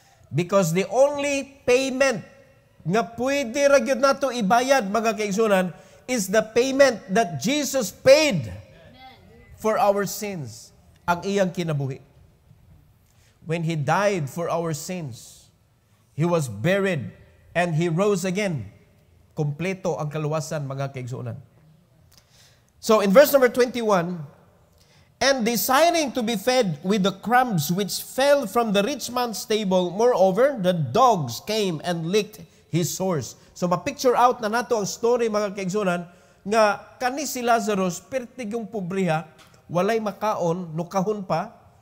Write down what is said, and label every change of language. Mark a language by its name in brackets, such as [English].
[English] Because the only payment [Cebuano] nga pwede ra gyud nato ibayad mga kaigsunan [English] is the payment that Jesus paid for our sins. [Cebuano] Ang iyang kinabuhi. [English] When He died for our sins, He was buried and He rose again. [Cebuano] Kompleto ang kaluwasan mga kaigsunan. [English] So in verse number 21, and desiring to be fed with the crumbs which fell from the rich man's table, moreover, the dogs came and licked his sores. [Cebuano] So ma-picture out na nato ang story mga kaigsunan nga kani si Lazarus pertig yung pobriha, walay makaon, nukahon pa.